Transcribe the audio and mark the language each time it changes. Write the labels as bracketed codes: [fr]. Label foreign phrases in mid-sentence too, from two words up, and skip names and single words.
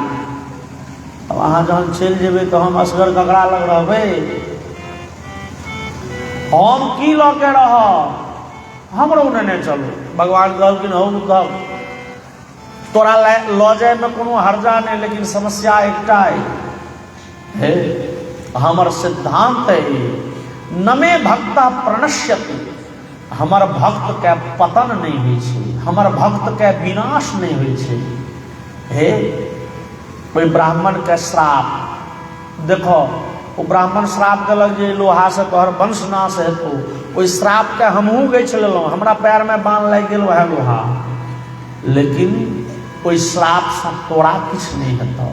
[mai] अब अहाँ जहन चलि जेबै तो हम असगर ककरा लग रहबै, हम की लऽ के रहब, हमरो नेने चलू। भगवान कहलखिन हो उद्धव तोरा लऽ जाय में कोनो हर्जा नहीं, लेकिन समस्या एकटा है, हमर सिद्धांत है [sa] नमे भक्त प्रणश्यति, [mai] हमर भक्त के पतन नहीं होइ छै, हमर भक्त के विनाश नहीं होइ छै। हे कोई ब्राह्मण के श्राप देखो, वो ब्राह्मण श्राप देलक जे लोहा से तोहर वंश नाश हेतौ, ओहि श्राप के हमहूँ गछि लेलहुँ, हमरा पैर में बाण लागि गेल वह लोहा, लेकिन ओहि श्राप से तोरा किछ नहीं हेतौ।